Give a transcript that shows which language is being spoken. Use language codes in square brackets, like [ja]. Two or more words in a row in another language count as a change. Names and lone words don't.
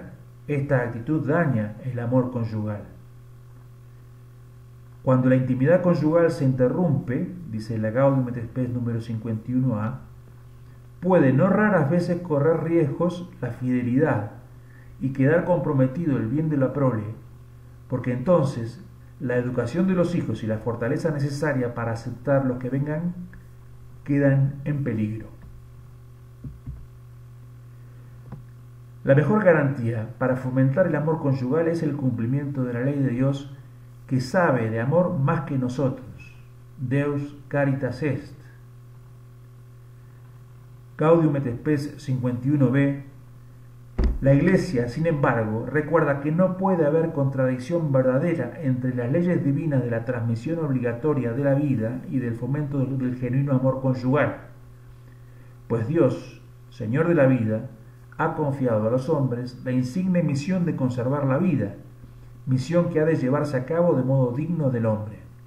[es] Esta actitud daña el amor conyugal. Cuando la intimidad conyugal se interrumpe, dice la Gaudium et Spes número 51a, puede no raras veces correr riesgos la fidelidad y quedar comprometido el bien de la prole, porque entonces la educación de los hijos y la fortaleza necesaria para aceptar los que vengan quedan en peligro. La mejor garantía para fomentar el amor conyugal es el cumplimiento de la ley de Dios, que sabe de amor más que nosotros. Deus caritas est. Gaudium et Spes 51b. La Iglesia, sin embargo, recuerda que no puede haber contradicción verdadera entre las leyes divinas de la transmisión obligatoria de la vida y del fomento del genuino amor conyugal, pues Dios, Señor de la vida, ha confiado a los hombres la insigne misión de conservar la vida, misión que ha de llevarse a cabo de modo digno del hombre.